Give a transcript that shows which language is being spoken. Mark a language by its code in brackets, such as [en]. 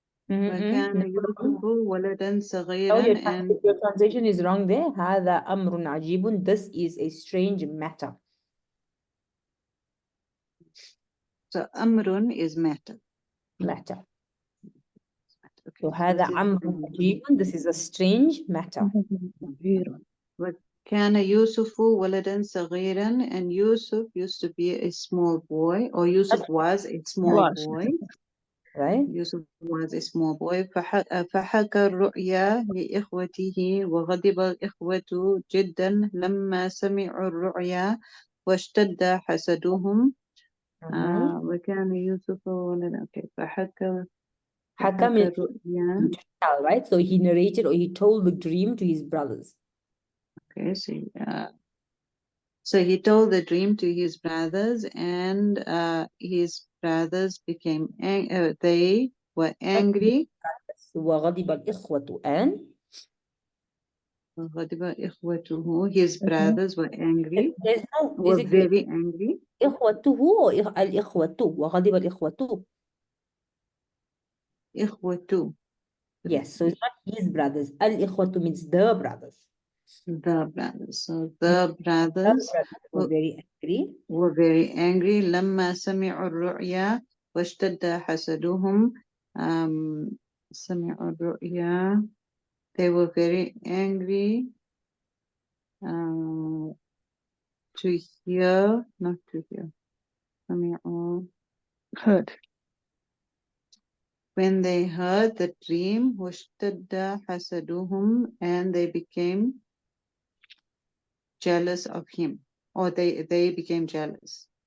[ar] وكان يوسف ولدا صغيرا, and [en] your translation is wrong there. [ar] هذا أمر عجيب. [en] This is a strange matter. so أمر is matter. Okay, so so هذا this is [ar] أمر عجيب. [en] This is a strange matter. [ar] وكان يوسف ولدا صغيرا, [en] and Yusuf used to be a small boy, or Yusuf was a small boy. Right? Yusuf was a small boy. [ar] فحكى الرؤيا لإخوته وغضب الإخوة جدا لما سمعوا الرؤيا واشتد حسدهم. وكان يوسف ولدا. Okay. فحكى الرؤيا. [en] Right? So he narrated or he told the dream to his brothers. Okay. So he told the dream to his brothers, and his brothers became they were angry. [ar] وغضب الإخوة and غضب إخوته, [en] his brothers were angry. There's no, Were is it very angry. [ar] إخوته or الإخوة وغضب الإخوة? إخوته. [en] Yes, so it's not his brothers. الإخوة means the brothers. The brothers. So the brothers were very angry. were very angry. [ar] لما سمعوا الرؤيا واشتد حسدهم. سمعوا الرؤيا. [en] They were very angry to hear, not to hear. [ar] سمعوا. [en] Heard. When they heard the dream, [ar] واشتد حسدهم, [en] and they became jealous of him, or they became jealous.